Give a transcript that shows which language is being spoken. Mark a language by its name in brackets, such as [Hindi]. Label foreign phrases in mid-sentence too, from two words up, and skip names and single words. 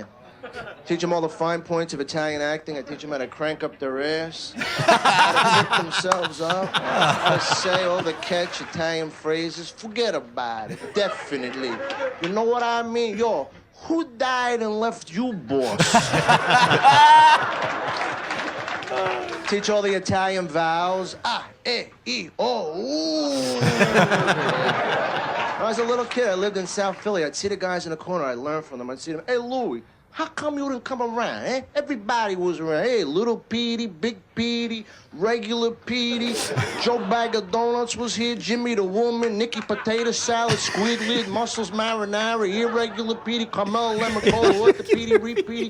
[English] Teach them all the fine points of Italian acting. I teach them how to crank up their ass, how to pick themselves up, how to say all the catch Italian phrases. Forget about it. Definitely. You know what I mean? Yo, who died and left you, boss? Teach all the Italian vowels. Ah, e, o, ooh. When I was a little kid, I lived in South Philly. I'd see the guys in the corner. I'd learn from them. I'd see them. Hey, Louie, how come you didn't come around, eh? Everybody was around. Hey, Little Petey, Big Petey, Regular Petey, Joe Bag of Donuts was here, Jimmy the Woman, Nicky Potato Salad, Squidlid, Mussels Marinara, Irregular Petey, Carmel Lemon Cola, Orthopedic, Repeaty.